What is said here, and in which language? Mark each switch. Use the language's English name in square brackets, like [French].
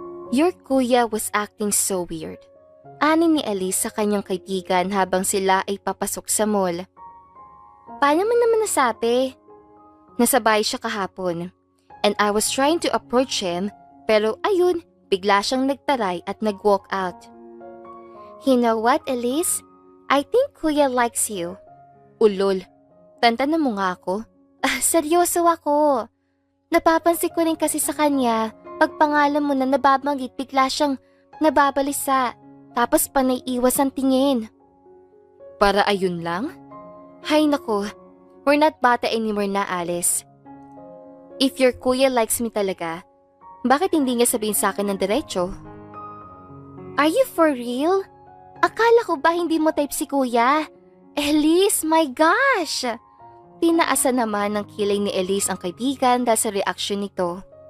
[English] Your kuya was acting so weird. [Filipino] Ani ni Elise sa kanyang kaibigan habang sila ay papasok sa mall. Paano mo naman nasabi? Nasabay siya kahapon. And I was trying to approach him, pero ayun, bigla siyang nagtaray at nag-walk out. [English] You know what, Elise? I think kuya likes you. [Filipino] Ulol. Tantanan mo nga ako. Seryoso ako. Napapansin ko rin kasi sa kanya, pag pangalan mo na nababanggit, bigla siyang nababalisa, tapos panay iwas ang tingin. Para ayun lang? Hay nako, [English] we're not bata anymore na, Alice. If your kuya likes me [Filipino] talaga, bakit hindi niya sabihin sa akin ng diretso? [English] Are you for real? [Filipino] Akala ko ba hindi mo type si kuya? Elise, [English] my gosh! [Filipino] Tinaasa naman ng kilay ni Elise ang kaibigan dahil sa reaction nito.